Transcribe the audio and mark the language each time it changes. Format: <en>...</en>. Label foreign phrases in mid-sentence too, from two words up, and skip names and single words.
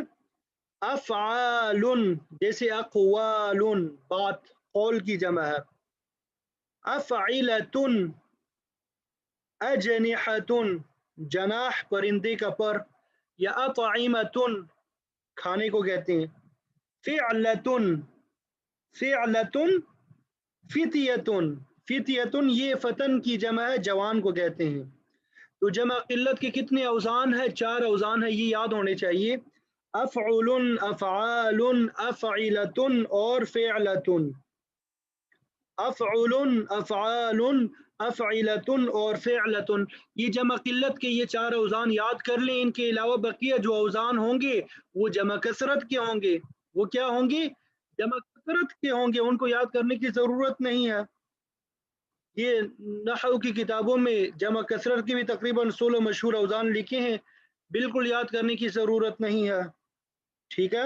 <ur>أفعالٌ، جیسے أقوالٌ، بات قول کی جمع ہے.</ur> <ar>أفعلةٌ، أجنحةٌ,</ar> <ur>جناح پرندے کا پر، یا أطعمةٌ، کھانے کو کہتے ہیں.</ur> <ar>فِعلةٌ، فِعلةٌ، فِتيةٌ، فِتيةٌ</ar> <ur>یہ فتیٰ کی جمع ہے، جوان کو کہتے ہیں. تو جمع قلت کے کتنے اوزان ہیں، 4 اوزان ہیں، یہ یاد ہونے چاہئیں.</ur> <ar>أفعُلٌ، أفعالٌ، أفعِلةٌ اور فِعلةٌ. أفعُلٌ، أفعالٌ، أفعِلةٌ اور فِعلةٌ,</ar> <ur>یہ جمع قلت کے یہ 4 اوزان یاد کر لیں. ان کے علاوہ بقیہ جو اوزان ہوں گے وہ جمع کثرت کے ہوں گے. وہ کیا ہوں گے، جمع کثرت کے ہوں گے، ان کو یاد کرنے کی ضرورت نہیں ہے. یہ نحو کی کتابوں میں جمع کثرت کی بھی تقریباً 16 مشہور اوزان لکھے ہیں، بالکل یاد کرنے کی ضرورت نہیں ہے، ٹھیک ہے.</ur>